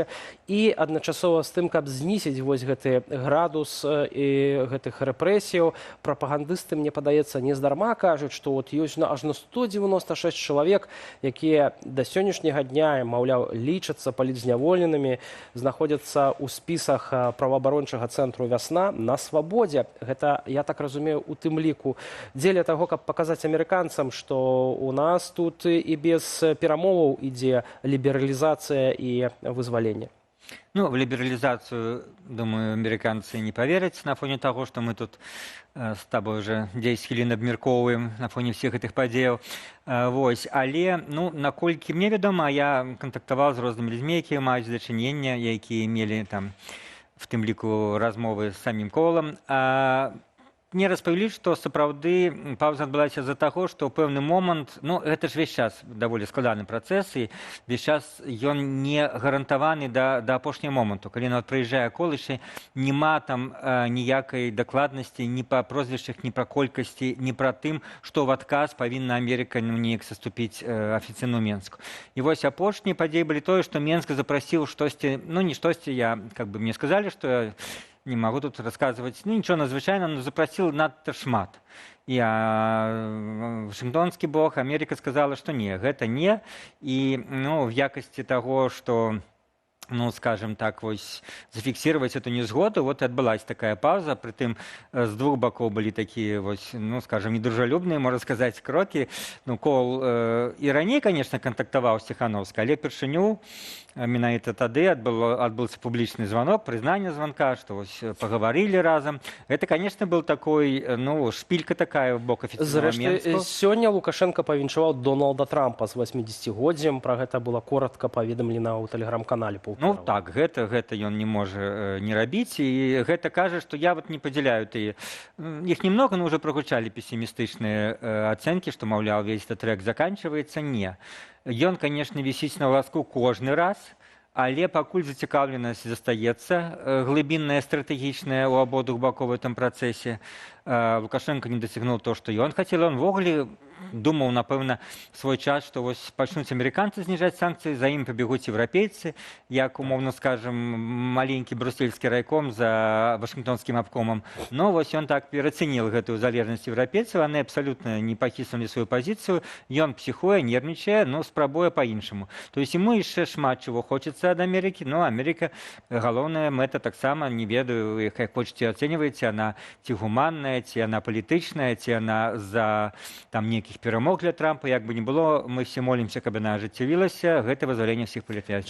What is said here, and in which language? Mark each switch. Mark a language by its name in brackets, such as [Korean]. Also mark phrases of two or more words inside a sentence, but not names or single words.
[Belarusian] І адначасова з тым, каб знізіць вось гэты градус і гэтых рэпрэсіяў, прапагандысты, мне падаецца, нездарма кажуць, што от ёсць ажно 196 чалавек, якія да сённяшняга дня, маўляў, лічацца палітзняволенымі, знаходзяцца ў спісах праваабарончага цэнтру «Вясна» на свабодзе. Гэта, я так разумею, у тым ліку дзеля таго, каб паказаць амерыканцам, што у нас тут і без перамоваў ідзе лібералізацыя і вызваленне. Ну, [Russian] в либерализацию, думаю, американцы не поверят на фоне того, что мы тут с тобой уже 10 [Belarusian] хвілін абмяркоўваем [Russian] на фоне всех этих падзеяў. [Belarusian] Вось. Але, ну, наколькі мне вядома, я кантактаваў з рознымі людзьмі, якія маюць дачынення, якія мелі там, в тым ліку, размовы з самім Колам. Мне распавялі, што сапраўды паўза адбылася з-за таго, што ў пэўны момант, ну, гэта ж весь час даволі складаны працэс, і весь час ён не гарантаваны да апошняга моманту. Калі нават прыязджае Кол, яшчэ няма там ніякай дакладнасці ні па прозвішчах, ні пра колькасці, ні пра тым, што ў адказ павінна Амерыка, ну, неяк саступіць афіцыйну Менску. І вось апошнія падзеі былі тое, што Менск запрасіў штосьці, ну, не штосьці, мне сказалі, што [Russian] я не могу тут рассказывать, ну, ничего надзвычайного, но запросил [Belarusian] надто шмат. [Russian] И Вашингтонский бок, Америка сказала, что не, [Belarusian] гэта не. [Russian] И, ну, в якости того, что, ну, скажем так, вось, зафиксировать эту незгоду, вот и отбылась такая пауза, притым с двух боков были такие, вось, ну, скажем, недружелюбные, можно сказать, кроки. Ну, Кол и ранее, конечно, контактовал с [Belarusian] Ціханаўскай, але першыню менавіта тады адбыўся публічны звонок, прызнанне звонка, што вось паговорили разом. [Russian] Это, конечно, был такой, ну, шпилька такая в бок [Belarusian] афіцыйнага Менску. Сёння Лукашенко павіншаваў Дональда Трампа з 80-годдзем. Пра гэта было коротка паведамлена ў тэлеграм-канале. Ну так, гэта ён не можа не рабіць. І гэта кажа, што я вот не падзяляю тыя. Іх [Russian] немного, но уже [Belarusian] прагучалі пессімістычныя ацэнкі, што, маўляў, [Russian] весь этот трек заканчиваецца. Не. [Belarusian] Ён, конечно, вісіць на ласку кожны раз, але пакуль зацікаўленасць застаецца, глыбінная, стратэгічная ў абодвух бакоў у гэтым працэсе. Лукашенко не дасягнуў то, што ён хацеў. Он ввогуле думаў, напэўна, свой час, што вось пачнуць амерыканцы зніжаць санкцыі, за ім пабегуць еўрапейцы, як, умоўна скажам, маленькі брусельскі райком за вашынгтонскім абкомам. Но вось ён так перацаніў гэтую залежнасць еўрапейцаў, яны абсалютна не пахіснулі сваю пазіцыю, ён псіхуе, нервнічае, но спрабуе па-іншаму. [Russian] То есть ему [Belarusian] яшчэ шмат чаго хочацца ад Амерыкі, но Амерыка, галоўная мэта таксама, не ведаю, як хочаце ацэньваеце, яна ці гуманная, ці яна палітычная, ці яна за там нейкіх перамог для Трампа, як бы не было, мы все молімся, каб яна ажыццявілася, гэта вызваленне ўсіх палітвязняў.